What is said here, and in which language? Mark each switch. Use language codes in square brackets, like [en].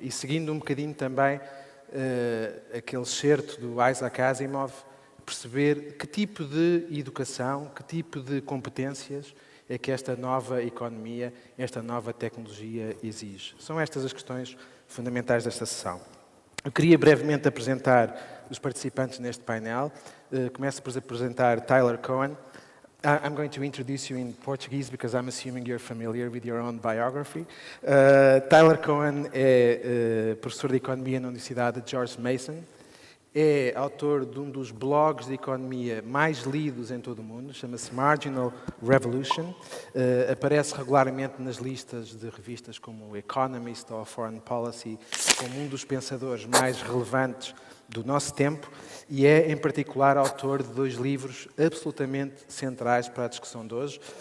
[pt] E seguindo um bocadinho também aquele certo do Isaac Asimov, perceber que tipo de educação, que tipo de competências é que esta nova economia, esta nova tecnologia exige. São estas as questões fundamentais desta sessão. Eu queria brevemente apresentar os participantes neste painel. Começo por apresentar Tyler Cowen. [en] I'm going to introduce you in Portuguese because I'm assuming you're familiar with your own biography. [pt] Tyler Cowen é professor de Economia na Universidade de George Mason É autor de um dos blogs de economia mais lidos em todo o mundo, chama-se Marginal Revolution. Aparece regularmente nas listas de revistas como o Economist ou Foreign Policy, como um dos pensadores mais relevantes do nosso tempo, e é, em particular, autor de 2 livros absolutamente centrais para a discussão de hoje.